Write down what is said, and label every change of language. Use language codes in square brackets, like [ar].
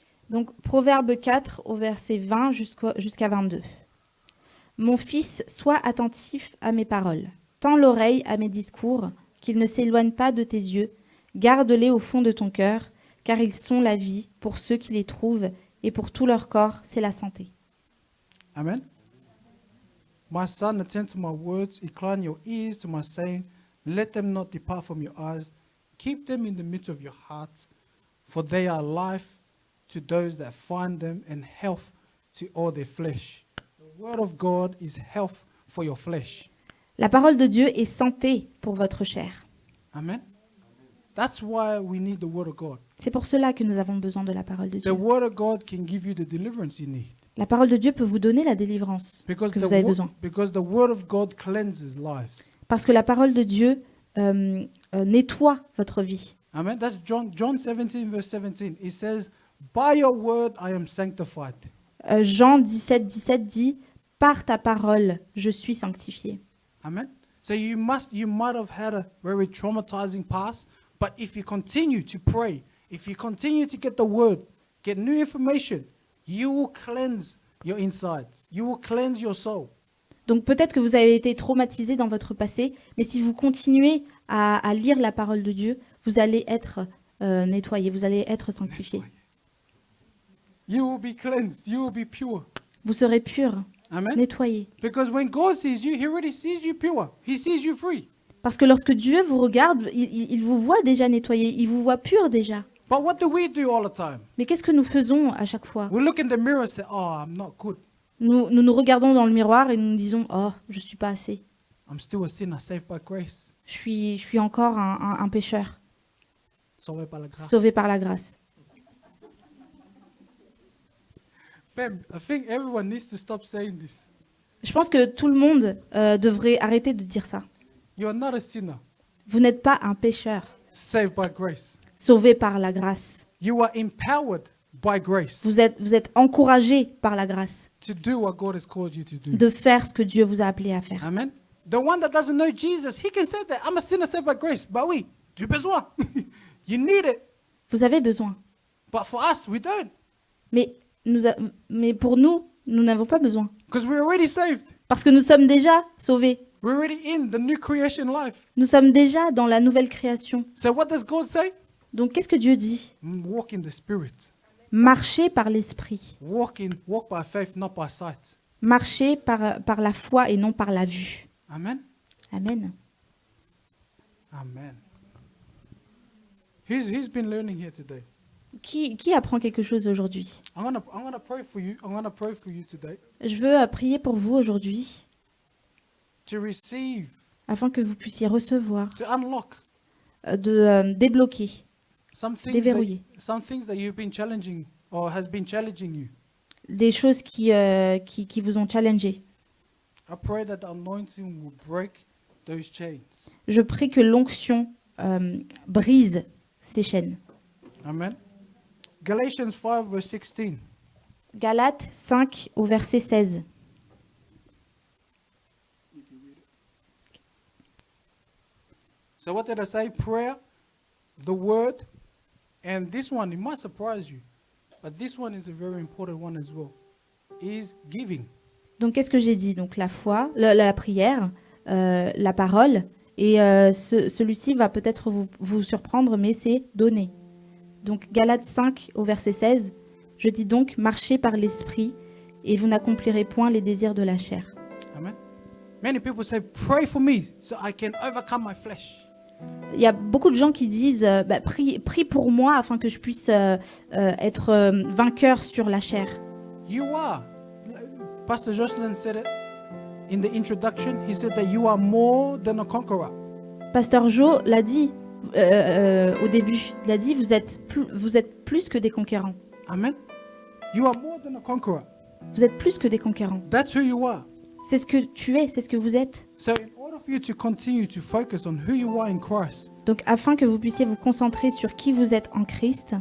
[fr] Donc Proverbe 4, au verset 20 jusqu'à 22. Mon fils, sois attentif à mes paroles. Tends l'oreille à mes discours, qu'ils ne s'éloignent pas de tes yeux. Garde-les au fond de ton cœur, car ils sont la vie pour ceux qui les trouvent, et pour tout leur corps, c'est la santé. Amen. [en] My son, attend to my words, incline your ears to my saying, let them not depart from your eyes. Keep them in the midst of your heart, for they are life to those that find them and health to all their flesh. The word of God is health for your flesh. [fr] La parole de Dieu est santé pour votre chair. Amen. [en] That's why we need the word of God. [fr] C'est pour cela que nous avons besoin de la parole de [en] The [fr] Dieu. [en] word of God can give you the deliverance you need. [fr] La parole de Dieu peut vous donner la délivrance [en] Because [fr] que vous avez besoin. [en] because the word of God cleanses lives. [fr] Parce que la parole de Dieu nettoie votre vie. [en] Amen. That's John 17, verse 17. It says, by your word I am sanctified. [fr] Jean 17, 17 dit « Par ta parole, je suis sanctifié ». Amen. [en] So you might have had a very traumatizing past, but if you continue to pray, if you continue to get the word, get new information, you will cleanse your insides. You will cleanse your soul. [fr] Donc peut-être que vous avez été traumatisé dans votre passé, mais si vous continuez à lire la parole de Dieu, vous allez être nettoyé, vous allez être sanctifié. [en] You will be cleansed. You will be pure. [fr] Vous serez pur, Amen. nettoyé. [en] Because when God sees you, He already sees you pure. He sees you free. [fr] Parce que lorsque Dieu vous regarde, il vous voit déjà nettoyé, il vous voit pur déjà. [en] But what do we do all the time? [fr] Mais qu'est-ce que nous faisons à chaque fois? [en] We look in the mirror and say, oh, I'm not good. [fr] Nous regardons dans le miroir et nous nous disons « Oh, je suis pas assez. [en] I'm still a sinner saved by grace. [fr] Je suis encore un pécheur, Sauvé par la grâce. sauvé par la grâce. » [en] Babe, I think everyone needs to stop saying this. [fr] Je pense que tout le monde devrait arrêter de dire ça. [en] You are not a sinner [fr] Vous n'êtes pas un pécheur, [en] saved by grace. [fr] sauvé par la grâce. [en] You are empowered by grace [fr] Vous êtes encouragé par la grâce [en] to do what God has called you to do. [fr] de faire ce que Dieu vous a appelé à faire. Amen. [en] The one that doesn't know Jesus, he can say that I'm a sinner saved by grace. [fr] Bah oui, tu as besoin. [en] You need it. [fr] Vous avez besoin. [en] But for us, we don't. [fr] Mais, mais pour nous, nous n'avons pas besoin. [en] Because we're already saved. [fr] Parce que nous sommes déjà sauvés. [en] We're already in the new creation life. [fr] Nous sommes déjà dans la nouvelle création. [en] So what does God say? [fr] Donc qu'est-ce que Dieu dit? [en] Walk in the Spirit. [fr] Marchez par l'esprit. [en] Walk by faith, not by sight. [fr] Marchez par la foi et non par la vue. Amen. Amen. [en] Amen. Who's been learning here today? [fr] Qui apprend quelque chose aujourd'hui? [en] I'm gonna pray for you. I'm gonna pray for you today [fr] Je veux prier pour vous aujourd'hui [en] to receive, [fr] afin que vous puissiez recevoir, [en] to unlock [fr] de débloquer, [en] some things [fr] déverrouiller [en] that you've been challenging or has been challenging you. [fr] des choses qui vous ont challengé. [en] I pray that the anointing will break those chains. [fr] Je prie que l'onction brise ces chaînes. [en] Amen. Galatians 5 verse 16. [fr] Galates 5 au verset 16. [en] So what did I say? Prayer, the word, and this one, it might surprise you, but this one is a very important one as well, is giving. [fr] Donc qu'est-ce que j'ai dit? Donc la foi, la prière, la parole, et celui-ci va peut-être vous surprendre, mais c'est donner. Donc Galates 5 au verset 16, je dis donc, marchez par l'esprit, et vous n'accomplirez point les désirs de la chair. Amen. [en] Many people say, pray for me so I can overcome my flesh. [fr] Il y a beaucoup de gens qui disent, prie pour moi afin que je puisse être vainqueur sur la chair. [en] You are. Pastor Jocelyn said it in the introduction. He said that you are more than a conqueror. [fr] Pasteur Jo l'a dit au début. Il a dit, vous êtes plus que des conquérants. Amen. [en] You are more than a conqueror. [fr] Vous êtes plus que des conquérants. [en] That's who you are. [fr] C'est ce que tu es, c'est ce que vous êtes. [en] So in order for you to continue to focus on who you are in Christ, [fr] Donc afin que vous puissiez vous concentrer sur qui vous êtes en Christ,